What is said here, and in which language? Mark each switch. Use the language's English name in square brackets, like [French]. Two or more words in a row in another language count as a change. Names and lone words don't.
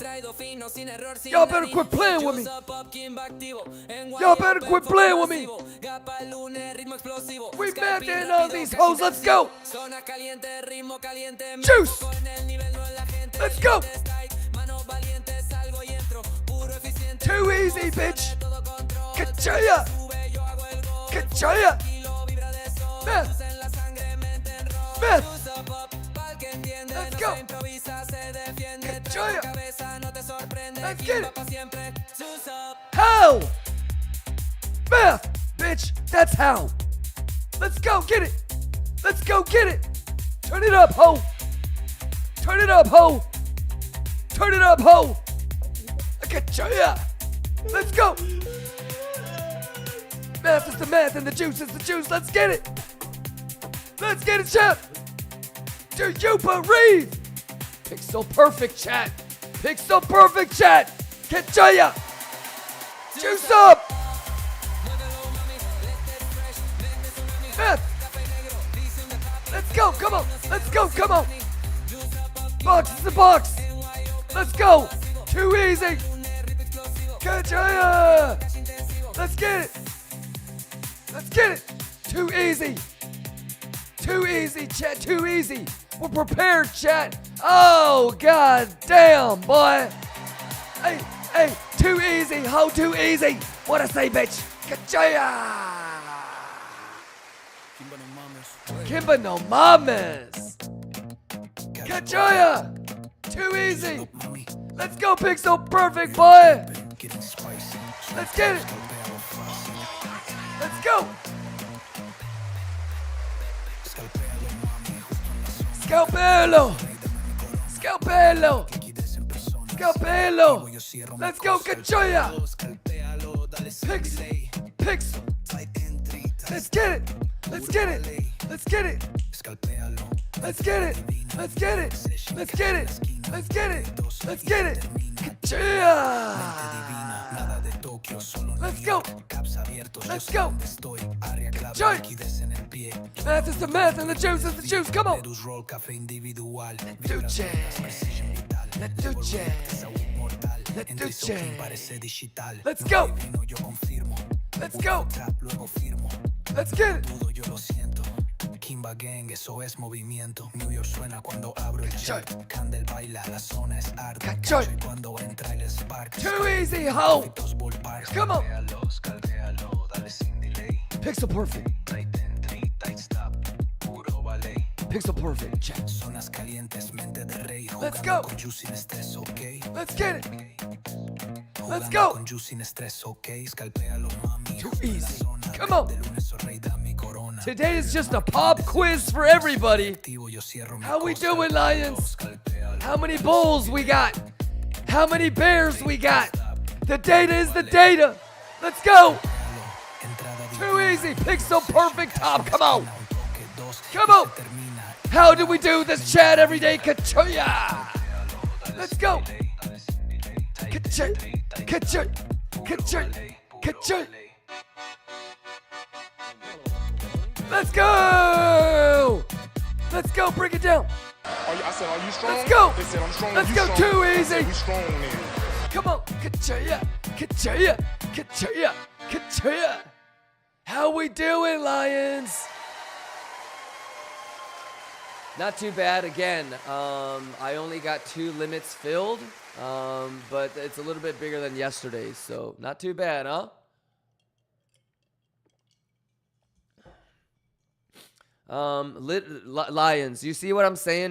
[English] Y'all better quit playing with me. Y'all better quit playing with me. We mathing on these hoes. Let's go. Juice. Let's go. Too easy, bitch. Ka-chaya. Ka-chaya. Math. Math. Let's go. Ka-chaya. Let's get it. How? Math, bitch. That's how. Let's go get it. Let's go get it. Turn it up, ho. Turn it up, ho. Turn it up, ho. Ka-chaya. Let's go. Math is the math and the juice is the juice. Let's get it. Let's get it, chat. Do you believe? Pixel perfect, chat. Pixel perfect, chat. Ka-chaya. Juice up. Math. Let's go. Come on. Let's go. Come on. Box is the box. Let's go. Too easy. Ka-chaya. Let's get it. Let's get it. Too easy. Too easy, chat. Too easy. We're prepared, chat. Oh, god damn, boy. Hey, hey. Too easy, ho. Too easy. What I say, bitch? [Spanish] Ka-chaya. Kimba no mames. Ka-chaya. [English] Too easy. Let's go, Pixel perfect, boy. Let's get it. Let's go. Scalpelo. Scalpelo. Scalpelo. Let's go, Ka-chaya. Pixel. Pixel. Let's get it. Let's get it. Let's get it. Let's get it. Let's get it. Let's get it. Let's get it. Let's get it. Ka-chaya. Let's go. Let's go. Ka-chaya. Math is the math and the juice is the juice. Come on. Duce. Let's go. Let's go. Let's get it. Kimba Gang, [Spanish] eso es movimiento. New York suena cuando abro el chat. Candle baila, la zona es arte. Ka-chaya. Cuando entra el spark. [English] Too easy, ho. Come on. Pixel perfect. Pixel perfect, chat. [Spanish] Zonas calientes, mente de rey. [English] Let's go. [Spanish] Con juice sin estrés, [English] ok. Let's get it. Let's go. [Spanish] Con juice sin estrés, ok. Scalpéalo, mami. [English] Too easy. Come on. [Spanish] De lunes o rey da mi corona. [English] Today is just a pop quiz for everybody. How we doing, Lions? How many bulls we got? How many bears we got? The data is the data. Let's go. Too easy. Pixel perfect top. Come on. Come on. How do we do this, chat, every day? Ka-chaya. Let's go. Ka-chaya. Ka-chaya. Ka-chaya. Ka-chaya. Let's go. Let's go. Break it down. I said, are you strong? Let's go. They said, I'm strong. Let's You go. strong? Too I said, easy. we strong then. Come on. Ka-chaya. Ka-chaya. Ka-chaya. Ka-chaya. How we doing, Lions? Not too bad. Again, I only got 2 limits filled, but it's a little bit bigger than yesterday, so not too bad, huh? Lions, you see what I'm saying?